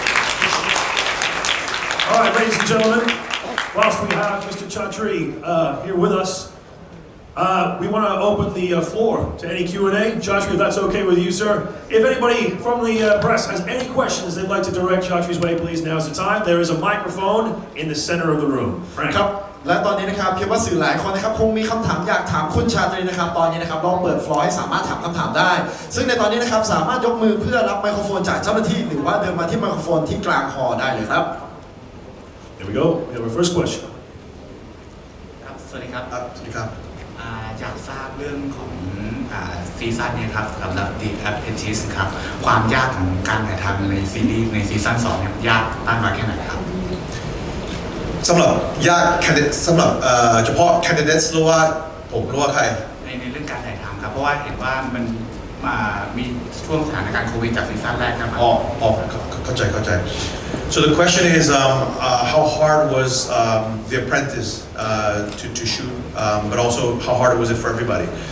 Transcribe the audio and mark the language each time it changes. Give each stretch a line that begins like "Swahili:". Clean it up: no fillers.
English: All right, ladies and gentlemen, whilst we have Mr. Chatri here with us, we want to open the floor to any Q&A. Chatri, if that's okay with you, sir. If anybody from the press has any questions they'd like to direct Chatri's way, please, now's the time. There is a microphone in the center of the room. Frank.
Thai: ครับและตอนนี้นะครับคิดว่าสื่อหลายคนนะครับคงมีคำถามอยากถามคุณชาตรีนะครับตอนนี้นะครับลองเปิดฟลอร์ให้สามารถถามคำถามได้ซึ่งในตอนนี้นะครับสามารถยกมือเพื่อรับไมโครโฟนจากเจ้าหน้าที่หรือว่าเดินมาที่ไมโครโฟนที่กลางฮอลล์ได้เลยครับ
English: Here we go. We have our first question.
Thai: ครับสวัสดีครับ สวัสดีครับ อยากทราบเรื่องของซีซั่นนี้ครับสำหรับ The Apprentice ครับความยากของการถ่ายทำในซีรีส์ในซีซั่น2เนี่ยยากมากน้อยแค่ไหนครับ สำหรับยากสำหรับเฉพาะ candidates หรือว่าผมหรือว่าใคร ในเรื่องการถ่ายทำครับเพราะว่าเห็นว่ามันมีช่วงสถานการณ์โควิดจากซีซั่นแรกครับ เข้าใจ
English: So the question is how hard was The Apprentice to shoot, but also how hard was it for everybody.